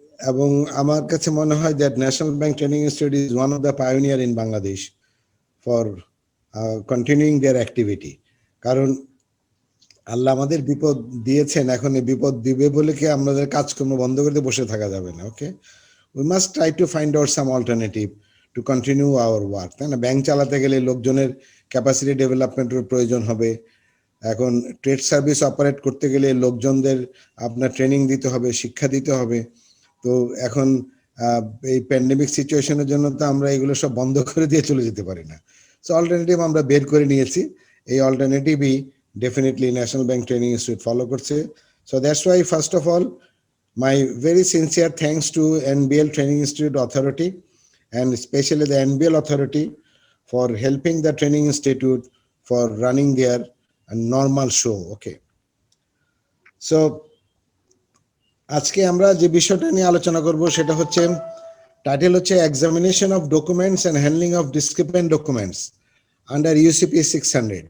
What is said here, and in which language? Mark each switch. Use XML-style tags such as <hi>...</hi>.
<bn>এবং আমার কাছে মনে হয়</bn> <en>that National Bank Training Institute is one of the pioneer in Bangladesh for continuing their activity.</en> <bn>কারণ আল্লাহ আমাদের বিপদ দিয়েছেন, এখন এই বিপদ দিবে বলে কি আমাদের কাজকর্ম বন্ধ করে বসে থাকা যাবে না।</bn> <en>Okay, we must try to find out some alternative to continue our work.</en> <bn>তাই না? ব্যাংক চালাতে গেলে লোকজনের ক্যাপাসিটি ডেভেলপমেন্টের প্রয়োজন হবে। এখন ট্রেড সার্ভিস অপারেট করতে গেলে লোকজনদের আপনার ট্রেনিং দিতে হবে, শিক্ষা দিতে হবে। তো এখন এই প্যান্ডেমিক সিচুয়েশনের জন্য তো আমরা এগুলো সব বন্ধ করে দিয়ে চলে যেতে পারি না। সো অল্টারনেটিভ আমরা বের করে নিয়েছি। এই অল্টারনেটিভই definitely National Bank Training Institute follow করছে.</bn> <en>So that's why first of all my very sincere thanks to NBL Training Institute Authority and especially the NBL authority for helping the training institute for running their normal show. Okay.</en> <bn>So আজকে আমরা যে বিষয়টা নিয়ে আলোচনা করব সেটা হচ্ছে title হচ্ছে examination of documents and handling of ডিসক্রিপেন্ট documents under UCP 600.</bn>